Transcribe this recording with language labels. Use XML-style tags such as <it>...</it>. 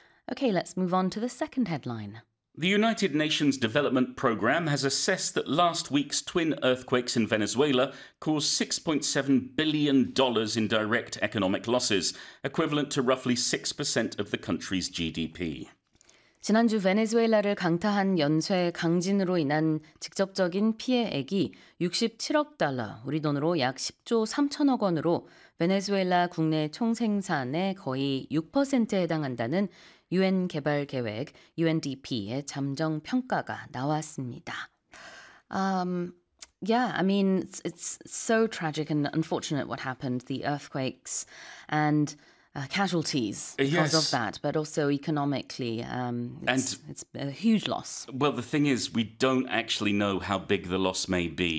<en>Okay, let's move on to the second headline. The United Nations Development Programme has assessed that last week's twin earthquakes in Venezuela caused $6.7 billion in direct economic losses, equivalent to roughly 6% of the country's GDP.</en> <ko>지난주 베네수엘라를 강타한 연쇄 강진으로 인한 직접적인 피해액이 67억 달러, 우리 돈으로 약 10조 3천억 원으로 베네수엘라 국내 총생산의 거의 6%에 해당한다는 UN 개발 계획, UNDP의 잠정 평가가 나왔습니다.</ko> <en>Yeah, I mean, it's so tragic and unfortunate what happened, the earthquakes and casualties because of Yes. that, but also economically, it's a huge loss. Well, the thing is, we don't actually know how big the loss may be.</en>